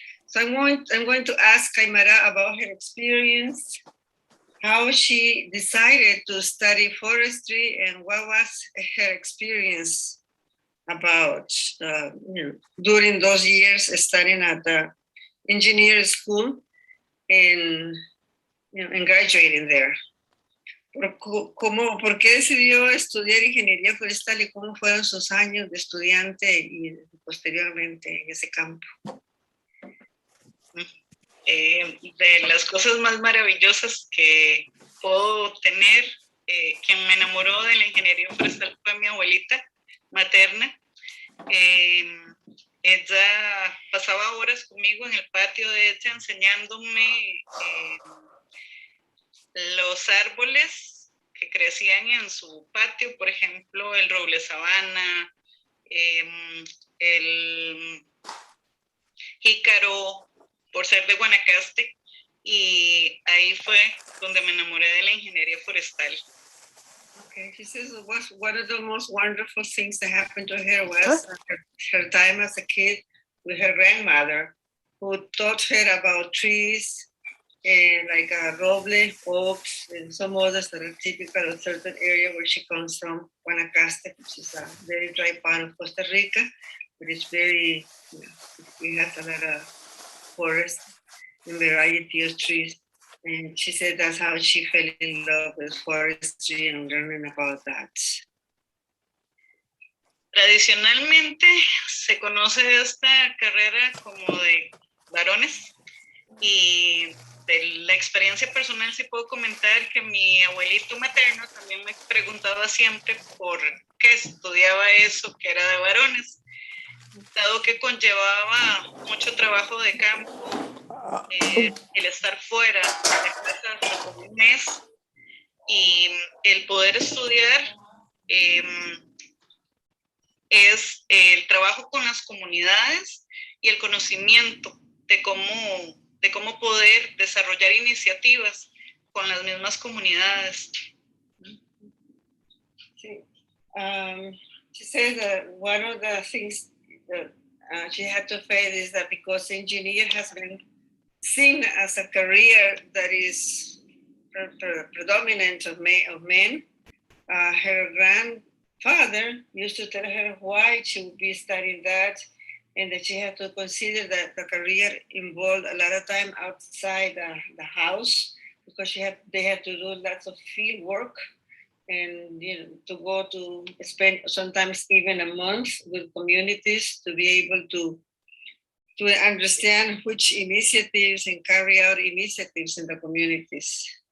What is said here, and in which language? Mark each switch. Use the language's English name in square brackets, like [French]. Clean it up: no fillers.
[English] So I'm going to ask Aimará about her experience, how she decided to study forestry, and what was her experience about during those years studying at the engineering school and graduating there. [Spanish] ¿Por qué decidió estudiar ingeniería forestal y cómo fueron sus años de estudiante y posteriormente en ese campo? De las cosas más maravillosas que puedo tener, quien me enamoró de la ingeniería forestal fue mi abuelita materna, Ella pasaba horas conmigo en el patio de ella enseñándome los árboles que crecían en su patio, por ejemplo, el roble sabana, el jícaro, por ser de Guanacaste, y ahí fue donde me enamoré de la ingeniería forestal. [English] Okay, she says one of the most wonderful things that happened to her was her time as a kid with her grandmother, who taught her about trees, like roble, oaks, and some others that are typical of certain area where she comes from, Guanacaste, which is a very dry part of Costa Rica, but it's very, we have a lot of forest and variety of trees. And she said that's how she fell in love with forestry and learning about that. [Spanish] Tradicionalmente se conoce esta carrera como de varones, y de la experiencia personal sí puedo comentar que mi abuelito materno también me preguntaba siempre por qué estudiaba eso que era de varones, dado que conllevaba mucho trabajo de campo, el estar fuera de la casa por un mes y el poder estudiar es el trabajo con las comunidades y el conocimiento de cómo poder desarrollar iniciativas con las mismas comunidades. [English] She says that one of the things that she had to face is that because engineer has been seen as a career that is predominant of men, her grandfather used to tell her why she would be studying that, and that she had to consider that the career involved a lot of time outside the house, because they had to do lots of field work, and to go to spend sometimes even a month with communities to be able to understand which initiatives and carry out initiatives in the communities.